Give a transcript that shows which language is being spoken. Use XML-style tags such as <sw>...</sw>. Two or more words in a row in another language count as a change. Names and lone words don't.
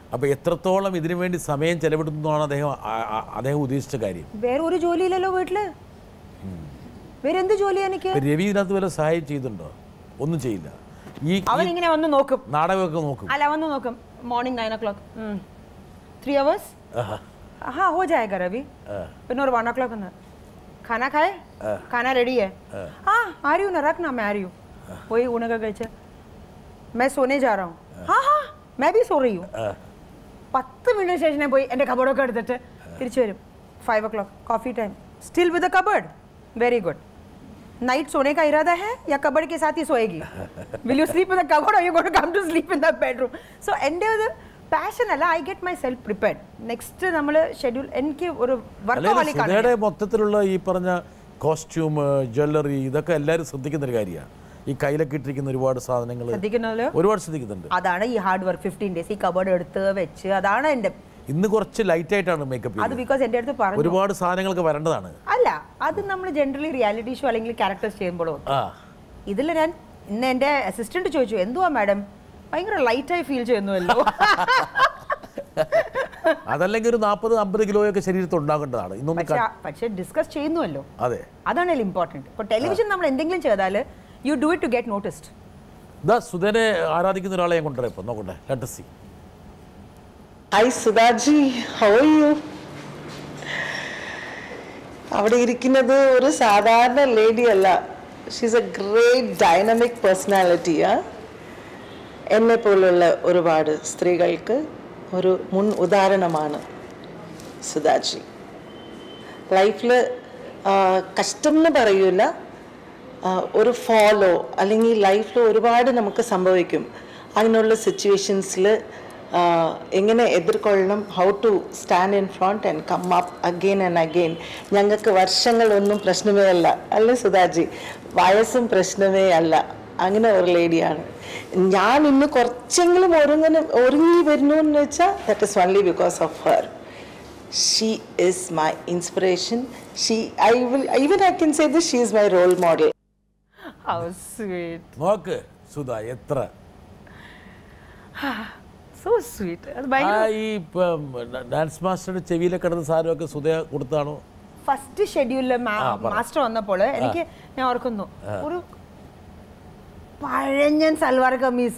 <ml>അപ്പൊ എത്രത്തോളം ഇതിനു വേണ്ടി സമയം ചെലവിടുന്നതാണ് അദ്ദേഹം ഉദ്ദേശിച്ച കാര്യം? വേറെ ഒരു ജോലിയില്ലല്ലോ വീട്ടില്, വേറെ എന്ത് ജോലി എനിക്ക്? രവി ഇതിനകത്ത് വല്ല സഹായം ചെയ്തിട്ടുണ്ടോ? ഒന്നും ചെയ്യില്ല. അവൻ ഇങ്ങനെ വന്ന് നോക്കും, നാടകമൊക്കെ നോക്കും. അല്ല വന്ന് നോക്കും.</ml> <en>morning 9 o'clock 3 hours</en> <hi>हाँ हो जाएगा रवि. फिर और 1 o'clock खाना खाए, खाना रेडी है, हाँ आ रही हूँ ना, रख ना मैं आ रही हूँ. वही उन्हें कहे मैं सोने जा रहा हूँ, हाँ हाँ मैं भी सो रही हूँ.</hi> <ml>10 मिनट ശേഷം പോയി എൻ്റെ കബോർഡൊക്കെ എടുത്തിട്ട് തിരിച്ചു വരും.</ml> <en>5 o'clock coffee time, still with the cupboard. Very good.</en> <hi>नाइट सोने का इरादा है या कबर्ड के साथ ही सोएगी?</hi> <en>Will you sleep in the cupboard or you going to come to sleep in the bedroom?</en> <ml>सो എൻ്റെ ഒരു പാഷൻ അല്ല,</ml> <en>I get my self prepared.</en> <ml>നെക്സ്റ്റ് നമ്മൾ ഷെഡ്യൂൾ എനിക്ക് ഒരു വർക്കഹോളിക് ആണ്. സുധയുടെ മൊത്തത്തിലുള്ള ഈ പറഞ്ഞ കോസ്റ്റ്യൂം, ജ്വല്ലറി, ഇതൊക്കെ എല്ലാവരും ശ്രദ്ധിക്കുന്ന ഒരു കാര്യമാണ്. ഈ കയ്യിലൊക്കെ ഇട്ടിരിക്കുന്ന ഒരുപാട് സാധനങ്ങൾ ഒരുപാട് ശ്രദ്ധിക്കുന്നുണ്ട്. അതാണ് ഈ ഹാർഡ് വർക്ക്. 15 days ഈ കബോർഡ് എടുത്ത് വെച്ച്, അതാണ് എൻ്റെ. ഇന്ന് കുറച്ച് ലൈറ്റ് ആയിട്ടാണ് മേക്കപ്പ്. അത് ബിക്കോസ് എൻ്റെ അടുത്ത് പറഞ്ഞു ഒരുപാട് സാധനങ്ങളൊക്കെ വരേണ്ടതാണ്. അല്ല, അത് നമ്മൾ</ml> <en>generally reality show</en> <ml>അല്ലെങ്കിൽ ക്യാരക്ടേഴ്സ് ചെയ്യുമ്പോഴോ. ഇതിൽ ഞാൻ ഇന്ന് എൻ്റെ അസിസ്റ്റന്റ് ചോദിച്ചു, എന്തുവാ മാഡം ഭയങ്കര ലൈറ്റായി ഫീൽ ചെയ്യുന്നുവല്ലോ. അതല്ലെങ്കിൽ ഒരു 40-50 കിലോയൊക്കെ ശരീരത്തിൽ ഉണ്ടാകേണ്ടതാണ്. പക്ഷേ ഡിസ്കസ് ചെയ്യുന്നുവല്ലോ, അതെ, അതാണ് ഇമ്പോർട്ടൻറ്റ്. ഇപ്പോൾ ടെലിവിഷൻ നമ്മൾ എന്തെങ്കിലും ചെയ്താൽ</ml> <en>you do it to get noticed.</en> <ml>സുധനെ ആരാധിക്കുന്ന ഒരാളെ ഞാൻ കൊണ്ടുവരാം. ഇപ്പം നോക്കട്ടെ,</ml> <en>ലെറ്റ് us see. Hi Sudhaji, how are you?</en> <ml>അവിടെ ഇരിക്കുന്നത് ഒരു സാധാരണ ലേഡി അല്ല.</ml> <en>She's a great dynamic personality.</en> <ml>എന്നെ പോലുള്ള ഒരുപാട് സ്ത്രീകൾക്ക് ഒരു മുൻ ഉദാഹരണമാണ് സുധാജി. ലൈഫിൽ കഷ്ടം എന്ന് പറയൂല, ഒരു ഫോളോ അല്ലെങ്കിൽ ലൈഫിൽ ഒരുപാട് നമുക്ക് സംഭവിക്കും. അങ്ങനെയുള്ള സിറ്റുവേഷൻസിൽ എങ്ങനെ എതിർക്കൊള്ളണം,</ml> <en>How to stand in front and come up again and again.</en> <ml>ഞങ്ങൾക്ക് വർഷങ്ങളൊന്നും പ്രശ്നമേ അല്ല, അല്ലേ സുധാജി? വയസ്സും പ്രശ്നമേ അല്ല. അങ്ങനെ ഒരു ലേഡിയാണ്. ഞാൻ ഇന്ന് കുറച്ചെങ്കിലും ഒരുങ്ങി വരുന്നു എന്ന് വെച്ചാൽ</ml> <en>that is only because of her. She is my inspiration. I can say this, she is my role model. How sweet.</en> <ml>നോക്ക് സുധ, എത്ര</ml> <en>so sweet.</en> <ml>ഈ ഡാൻസ് മാസ്റ്ററുടെ ചെവിയിലെ കിടന്ന സാധനമൊക്കെ സുധ കൊടുത്താണോ? ഫസ്റ്റ് ഷെഡ്യൂളിൽ മാസ്റ്റർ വന്നപ്പോൾ എനിക്ക് ഞാൻ ഓർക്കുന്നു, ഒരു പഴഞ്ഞൻ സൽവാർ കമ്മീസ്.</ml>